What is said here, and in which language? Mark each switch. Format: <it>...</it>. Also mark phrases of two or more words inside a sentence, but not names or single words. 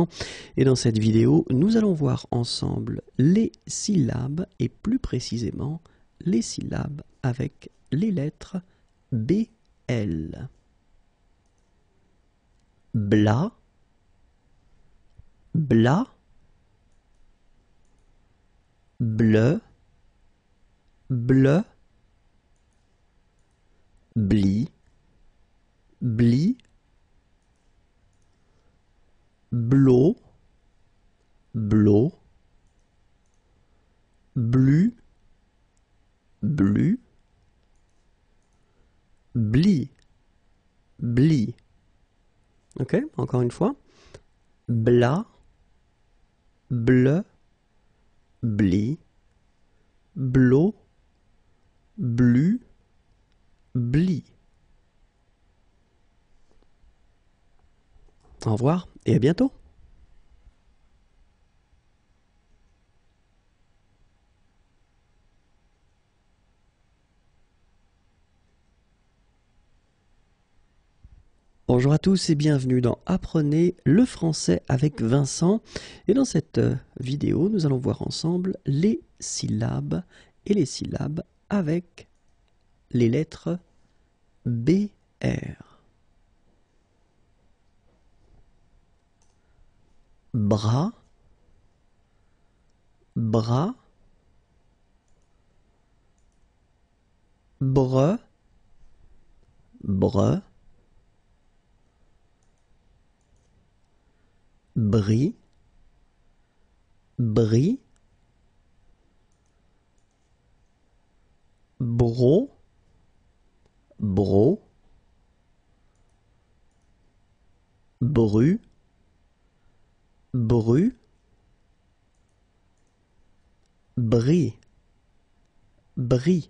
<fr>Et dans cette vidéo, nous allons voir ensemble les syllabes et plus précisément les syllabes avec les lettres BL. Bla, bla, bleu, bleu, bli, bli, blo, blo, blu, blu, bli, bli. Ok, encore une fois. Bla, bleu, bli, blo, blu, bli. Au revoir et à bientôt. Bonjour à tous et bienvenue dans Apprenez le français avec Vincent. Et dans cette vidéo, nous allons voir ensemble les syllabes et les syllabes avec les lettres BR. Bras, bras, bre, bre, bris, bris, bro, bro, bru, bru, bris, bris.</fr>